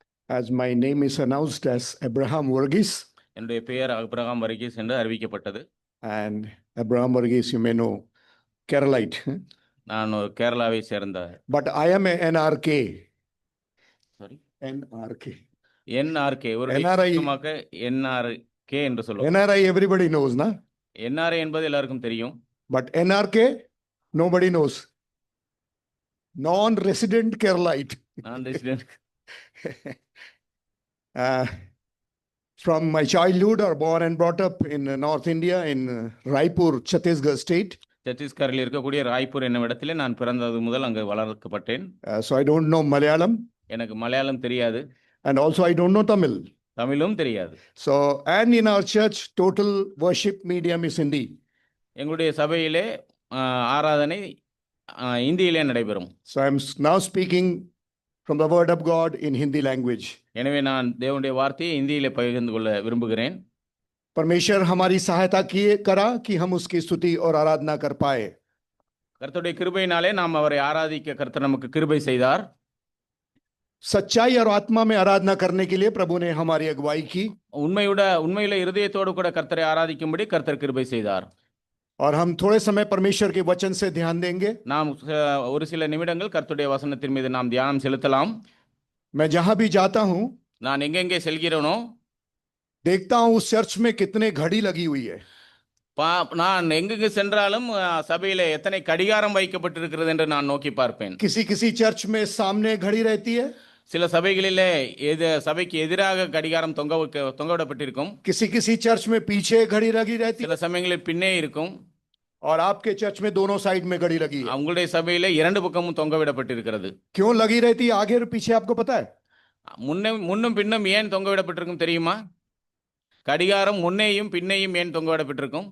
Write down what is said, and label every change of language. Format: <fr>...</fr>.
<en>As my name is announced as Abraham Varghese,</en> <ta>என்னுடைய பெயர் அபிரகாம் வர்கீஸ் என்று அறிவிக்கப்பட்டது.</ta> <en>and Abraham Varghese, you may know, Keralite.</en> <ta>நான் ஒரு கேரளாவை சேர்ந்த</ta> <en>But I am a NRK. Sorry NRK.</en> <ta>NRK ஒரு</ta> <en>NRI.</en> <ta>என்ஆர்கே என்று சொல்லுவோம்.</ta> <en>NRI everybody knows, na?</en> <ta>NRA என்பது எல்லாருக்கும் தெரியும்.</ta> <en>But NRK, nobody knows. Non-resident Keralite. நான் resident. From my childhood, are born and brought up in North India, in Raipur, Chhattisgarh state.</en> <ta>சத்தீஸ்கரில் இருக்கக்கூடிய ராய்ப்பூர் என்னும் இடத்திலே நான் பிறந்தது முதல் அங்கு வளர்க்கப்பட்டேன்.</ta> <en>So I don't know Malayalam,</en> <ta>எனக்கு மலையாளம் தெரியாது,</ta> <en>and also I don't know Tamil.</en> <ta>தமிழும் தெரியாது.</ta> <en>So, and in our church, total worship medium is Hindi.</en> <ta>எங்களுடைய சபையிலே ஆராதனை இந்தியிலே நடைபெறும்.</ta> <en>So I am now speaking from the word of God in Hindi language.</en> <ta>எனவே நான் தேவனுடைய வார்த்தையை இந்தியிலே பகிர்ந்து கொள்ள விரும்புகிறேன்.</ta> <hi>परमेश्वर हमारी सहायता किए करा कि हम उसकी स्तुति और आराधना कर पाए.</hi> <ta>கர்த்தருடைய கிருபையினாலே நாம் அவரை ஆராதிக்க கர்த்தர் நமக்கு கிருபை செய்தார்.</ta> <hi>सच्चाई और आत्मा में आराधना करने के लिए प्रभु ने हमारी अगुवाई की.</hi> <ta>உண்மையில இருதயத்தோடு கூட கர்த்தரை ஆராதிக்கும்படி கர்த்தர் கிருபை செய்தார்.</ta> <hi>और हम थोड़े समय परमेश्वर के वचन से ध्यान देंगे.</hi> <ta>நாம் ஒரு சில நிமிடங்கள் கர்த்தருடைய வசனத்தின் மீது நாம் தியானம் செலுத்தலாம்.</ta> <hi>मैं जहां भी जाता हूं,</hi> <ta>நான் எங்கெங்கே செல்கிறேனோ</ta> <hi>देखता हूं उस चर्च में कितने घड़ी लगी हुई है.</hi> <ta>நான் எங்கெங்கு சென்றாலும் சபையில எத்தனை கடிகாரம் வைக்கப்பட்டிருக்கிறது என்று நான் நோக்கி பார்ப்பேன்.</ta> <hi>किसी किसी चर्च में सामने घड़ी रहती है,</hi> <ta>சில சபைகளிலே சபைக்கு எதிராக கடிகாரம் தொங்கவிடப்பட்டிருக்கும்.</ta> <hi>किसी किसी चर्च में पीछे घड़ी लगी रहती है,</hi> <ta>சில சமயங்களில் பின்னே இருக்கும்.</ta> <hi>और आपके चर्च में दोनों साइड में घड़ी लगी है.</hi> <ta>உங்களுடைய சபையில இரண்டு பக்கமும் தொங்கவிடப்பட்டிருக்கிறது.</ta> <hi>क्यों लगी रहती है आगे और पीछे, आपको पता है?</hi> <ta>முன்னும் பின்னும் ஏன் தொங்கவிடப்பட்டிருக்கும் தெரியுமா? கடிகாரம் முன்னேயும் பின்னையும் ஏன் தொங்கவிடப்பட்டிருக்கும்?</ta>